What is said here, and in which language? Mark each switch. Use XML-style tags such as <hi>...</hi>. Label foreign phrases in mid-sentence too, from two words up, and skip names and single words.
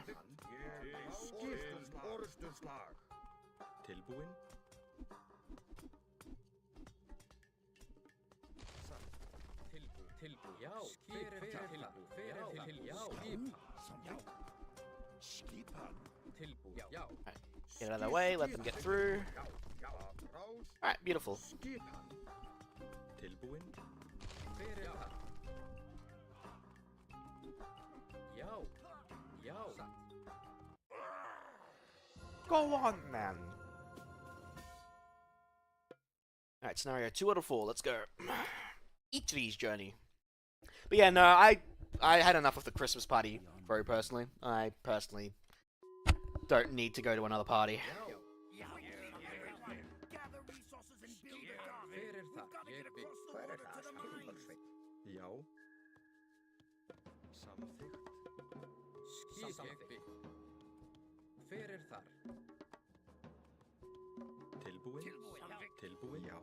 <is>Tilbúin. Tilbú. Já. Skipan. Tilbú. Já.</is> <en>Get out of their way, let them get through. Alright, beautiful.</en> <is>Tilbúin. Já. Já.</is> <en>Go on, man. Alright, scenario 2 out of 4, let's go. Italy's journey. But yeah, no, I had enough of the Christmas party, very personally. I personally don't need to go to another party.</en> <is>Já. Samþykkt. Samþykkt. Hver þar? Tilbúin. Tilbúin. Já.</is>